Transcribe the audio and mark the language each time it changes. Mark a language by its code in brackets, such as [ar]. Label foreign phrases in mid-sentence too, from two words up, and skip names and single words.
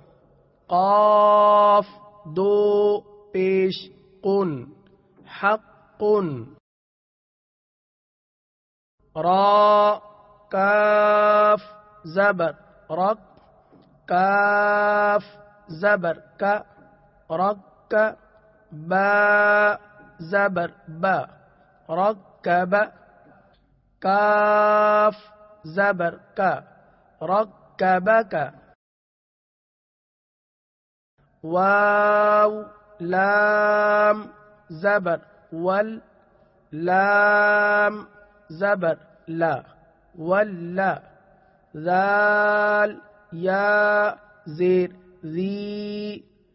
[ur] قاف دو پیش قن حق را کاف زبر رق کاف زبر کا رق با زبر با رکب کاف زبر کا رکبک واو لام زبر ول لام زبر لا ولا ذال یا زیر ذی